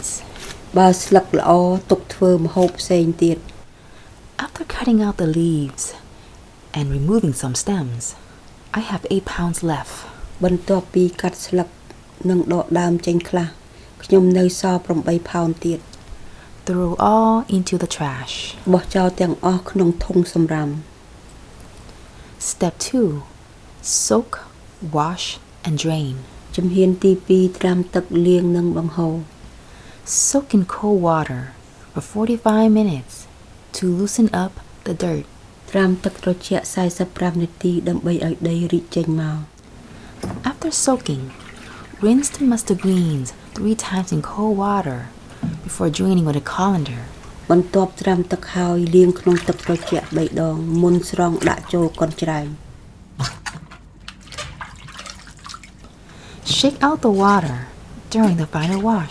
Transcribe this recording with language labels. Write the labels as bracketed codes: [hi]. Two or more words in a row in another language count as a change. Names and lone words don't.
[km] បើស្លឹកល្អទុកធ្វើម្ហូបផ្សេងទៀត [en] After cutting out the leaves and removing some stems, I have 8 pounds left. [km] បន្ទាប់ពីកាត់ស្លឹកនិងដកដើមចេញខ្លះខ្ញុំនៅសល់8ផោនទៀត [en] Throw all into the trash. [km] បោះចោលទាំងអស់ក្នុងធុងសម្រាម [en] Step 2. Soak, wash, and drain. [km] ជំហានទី2ត្រាំទឹកលាងនិងបង្ហូរ [en] Soak in cold water for 45 minutes to loosen up the dirt. [km] ត្រាំទឹកត្រជាក់45នាទីដើម្បីឲ្យដីរីកចេញមក [en] After soaking, rinse the mustard greens 3 times in cold water before draining with a colander. [km] បន្ទាប់ត្រាំទឹកហើយលាងក្នុងទឹកត្រជាក់3ដងមុនស្រង់ដាក់ចូលកន្ច្រែង [en] Shake out the water during the final wash.